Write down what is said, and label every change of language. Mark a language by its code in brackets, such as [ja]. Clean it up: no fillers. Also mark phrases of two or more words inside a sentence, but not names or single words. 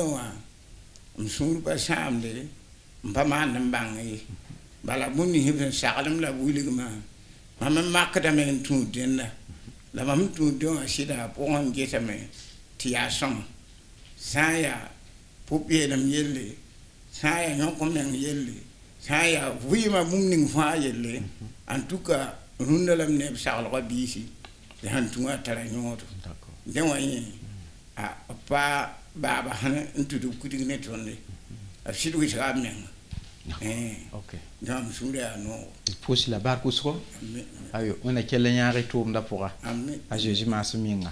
[mos] wã m sũur pa sãamde n pa maand n bãng ye bala bũmb nins b sẽn saglem la b wilgmã mam n makdame n tũud dẽnda la mam n tũud dẽ wã sɩda pʋgẽ n getame tɩ yaa sõma sã n yaa pʋp yeelem yelle sã n yaa yõk meng yelle sã n yaa vɩɩmã bũmb ning fãa yelle [fr] en tout cas [mos] rũndã la m ne b saglga biisi tɩ sãn tũ wã tara yõodo dẽ wã yẽ pa baaba sẽn n tʋd b kudg ne tõnde b sɩd wɩsga b menga dẽ wã m sũurã yaa noogo pʋʋs la bark wʋsgo ayo wẽna kell n yãag y tʋʋmdã pʋga a Zeezi maasem yĩnga